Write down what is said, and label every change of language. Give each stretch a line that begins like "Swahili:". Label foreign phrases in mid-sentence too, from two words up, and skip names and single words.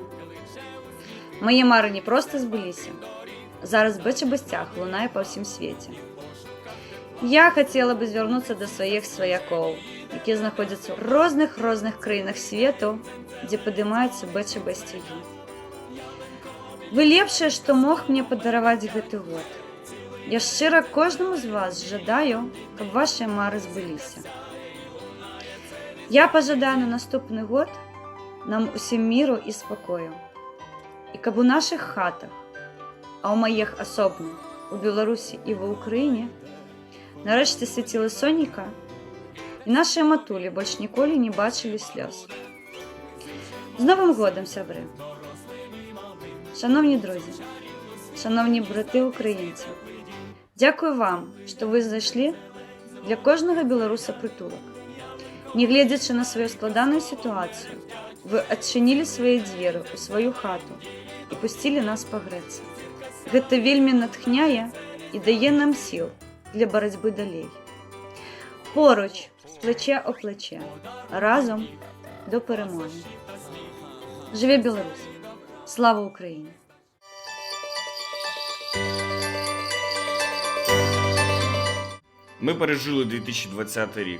Ukrainian: Мої мари не просто збулися. Зараз БЧБ стяг лунає по всім світі. Я хотіла би звернутися до своїх свояков, які знаходяться в різних країнах світу, де підіймаються БЧБ стяги.
Belarusian: Ви лепшее, што мог мне падараваць гэты год. Я шчыра кожнаму з вас жадаю, каб ваши мары збыліся. Я пожадаю на наступны год нам усім міру і спакою. І каб у наших хатах, а у маіх асобна, у Беларусі і ва Україні, нарэшце свяціла сонейка, і нашыя матулі больш ніколі не бачылі слёз. З Новым годам, сябры!
Ukrainian: Шановні друзі, шановні брати українці, дякую вам, що ви знайшли для кожного білоруса притулок. Не глядячи на свою складану ситуацію, ви адчинили свої двері у свою хату і пустили нас погреться.
Belarusian: Гэта вельмі натхняє
Ukrainian: і дає нам сил для боротьби далей. Поруч, плече о плече, разом до перемоги. Живе Білорусь! Слава Україні! Ми пережили 2020 рік.